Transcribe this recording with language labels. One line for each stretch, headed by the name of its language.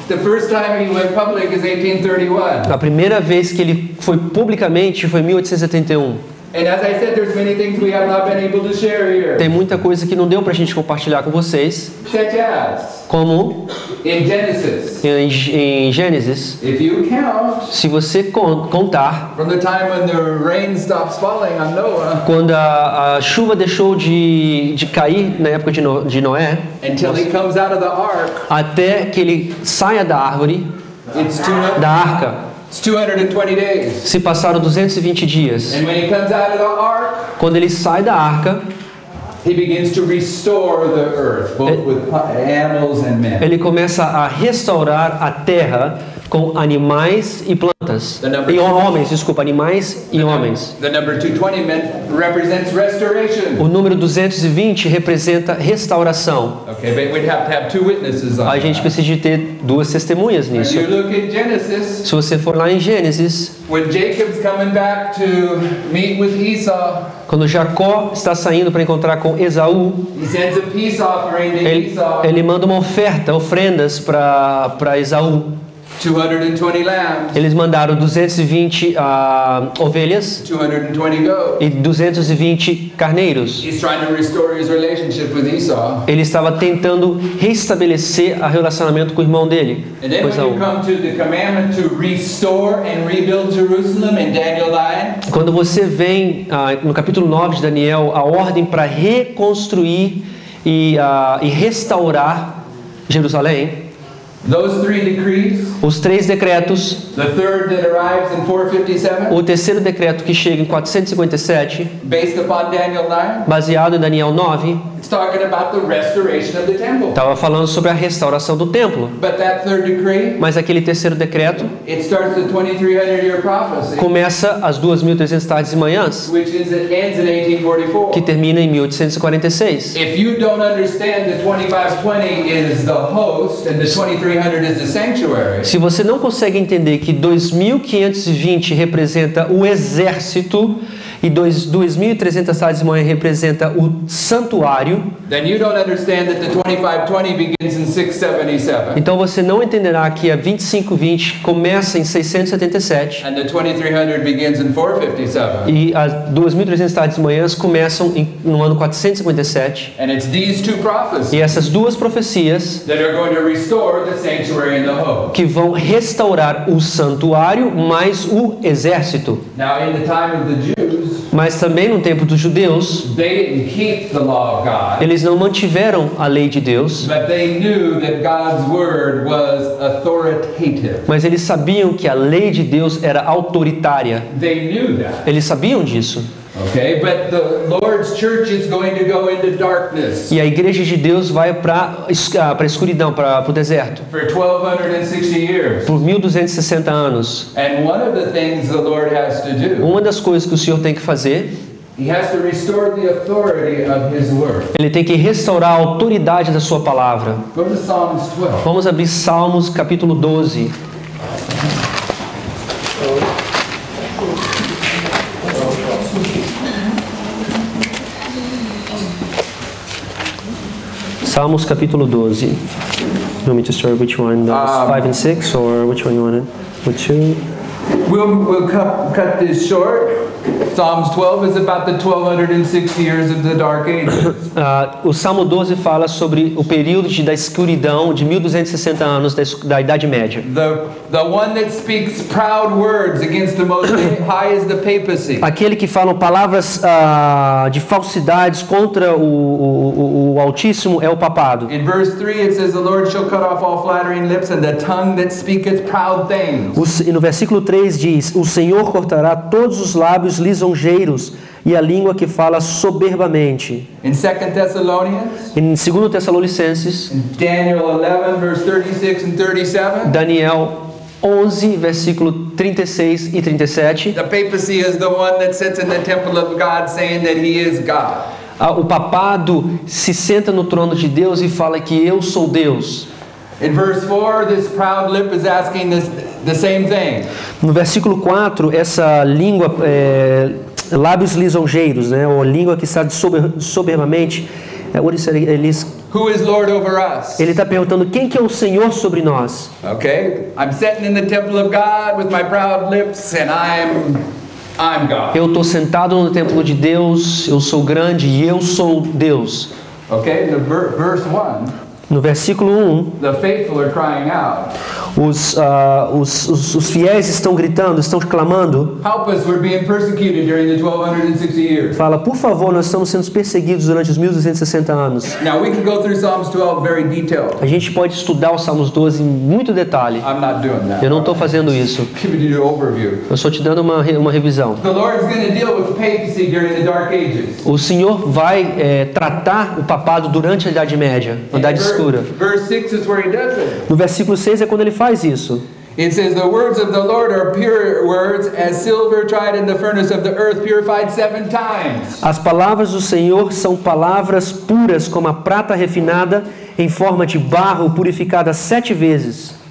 English: The first time he went public is 1831.
Portuguese: A primeira vez que ele foi publicamente foi em 1871.
English: And as I said, there's many things we have not been able to share here.
Portuguese: Tem muita coisa que não deu pra gente compartilhar com vocês,
English: Such as,
Portuguese: como
English: in Genesis,
Portuguese: em Gênesis,
English: if you count
Portuguese: se você contar,
English: from the time when the rain stops falling on Noah
Portuguese: quando a chuva deixou de cair na época de Noé,
English: until he comes out of the ark,
Portuguese: até que ele saia da árvore, da arca,
English: it's 220 days.
Portuguese: se passaram 220 dias.
English: And when he comes out of the ark,
Portuguese: Quando ele sai da arca,
English: he begins to restore the earth, both with animals and men.
Portuguese: ele começa a restaurar a terra com animais e plantas. E homens, desculpa, animais e homens.
English: The number 220 represents restoration.
Portuguese: O número 220 representa restauração.
English: Okay, but we'd have to have two witnesses on
Portuguese: A gente precisa de ter duas testemunhas
English: When
Portuguese: nisso.
English: you look at Genesis,
Portuguese: Se você for lá em Gênesis,
English: when Jacob's coming back to meet with Esau,
Portuguese: quando Jacó está saindo para encontrar com Esaú,
English: he sends a peace offering to Esau,
Portuguese: ele manda uma oferta, ofrendas para Esaú.
English: 220 lambs,
Portuguese: Eles mandaram 220 ovelhas
English: 220 goats.
Portuguese: e 220 carneiros.
English: He's trying to restore his relationship with Esau.
Portuguese: Ele estava tentando restabelecer o relacionamento com o irmão dele,
English: And then
Portuguese: com
English: when you
Portuguese: Esaú.
English: come to the commandment to restore and rebuild Jerusalem in Daniel 9,
Portuguese: Quando você vem no capítulo 9 de Daniel, a ordem para reconstruir e restaurar Jerusalém,
English: those three decrees,
Portuguese: os 3 decretos,
English: the third that arrives in 457,
Portuguese: o terceiro decreto que chega em 457,
English: based upon Daniel 9,
Portuguese: baseado em Daniel 9,
English: it's talking about the restoration of the temple.
Portuguese: estava falando sobre a restauração do templo.
English: But that third decree,
Portuguese: Mas aquele terceiro decreto
English: it starts the 2300-year prophecy,
Portuguese: começa às 2.300 tardes e manhãs,
English: which ends in
Portuguese: que
English: 1844.
Portuguese: termina em 1846.
English: If you don't understand that 2520 is the host and the 2300 is the sanctuary,
Portuguese: Se você não consegue entender que 2.520 representa o exército e 2.300 tardes de manhã representa o santuário,
English: then you don't understand that the 2520 begins in 677
Portuguese: então você não entenderá que a 2520 começa em 677
English: and the 2300 begins in 457.
Portuguese: e as 2.300 tardes de manhã começam no ano 457.
English: And it's these two prophecies
Portuguese: E essas duas profecias
English: that are going to restore the sanctuary and the host.
Portuguese: que vão restaurar o santuário mais o exército.
English: Now, in the time of the Jews,
Portuguese: Mas também no tempo dos judeus,
English: they didn't keep the law of God,
Portuguese: eles não mantiveram a lei de Deus,
English: but they knew that God's word was authoritative.
Portuguese: mas eles sabiam que a lei de Deus era autoritária.
English: They knew that.
Portuguese: Eles sabiam disso.
English: Okay, but the Lord's church is going to go into darkness
Portuguese: E a igreja de Deus vai para a escuridão, para o deserto,
English: for 1260 years.
Portuguese: por 1260 anos.
English: And one of the things the Lord has to do,
Portuguese: Uma das coisas que o Senhor tem que fazer,
English: He has to restore the authority of His word.
Portuguese: Ele tem que restaurar a autoridade da sua palavra.
English: Go to Psalms 12.
Portuguese: Vamos abrir Salmos capítulo 12. Salmos capítulo 12.
English: You want me to start which one? 5 and 6 or which one you wanted? With 2? We'll cut this short. Psalms 12 is about the 1260 years of the Dark Ages.
Portuguese: O Salmo 12 fala sobre o período da escuridão de 1260 anos da Idade Média.
English: The one that speaks proud words against the most high is the papacy.
Portuguese: Aquele que fala palavras de falsidades contra o Altíssimo é o papado.
English: In verse 3 it says, the Lord shall cut off all flattering lips and the tongue that speaketh proud things.
Portuguese: E no versículo 3 diz: o Senhor cortará todos os lábios lisonjeiros e a língua que fala soberbamente.
English: In 2 Thessalonians,
Portuguese: Em 2 Tessalonicenses,
English: in Daniel 11 verse 36 and 37,
Portuguese: Daniel 11, versículo 36 e 37,
English: the papacy is the one that sits in the temple of God saying that He is God.
Portuguese: o papado se senta no trono de Deus e fala que eu sou Deus.
English: In verse 4, this proud lip is asking the same thing.
Portuguese: No versículo 4, essa língua, lábios lisonjeiros, né, ou língua que está soberbamente,
English: Who is Lord over us?
Portuguese: ele está perguntando quem que é o Senhor sobre nós.
English: Okay, I'm sitting in the temple of God with my proud lips and I'm I'm God.
Portuguese: Eu estou sentado no templo de Deus, eu sou grande e eu sou Deus.
English: Okay, the verse 1,
Portuguese: No versículo 1,
English: the faithful are crying out,
Portuguese: os fiéis estão gritando, estão clamando.
English: help us, we're being persecuted during the 1260 years.
Portuguese: Fala, por favor, nós estamos sendo perseguidos durante os 1260 anos.
English: Now we can go through Psalms 12 very detailed.
Portuguese: A gente pode estudar o Salmos 12 em muito detalhe.
English: I'm not doing that.
Portuguese: Eu não estou fazendo isso.
English: Giving you an overview.
Portuguese: Eu estou te dando uma revisão.
English: The Lord's going to deal with papacy during the Dark Ages.
Portuguese: O Senhor vai tratar o papado durante a Idade Média, a Idade Escura.
English: Verse 6 is where he does it.
Portuguese: No versículo 6 é quando ele faz isso.
English: It says, the words of the Lord are pure words, as silver tried in the furnace of the earth, purified 7 times.
Portuguese: As palavras do Senhor são palavras puras como a prata refinada em forma de barro purificada 7 vezes.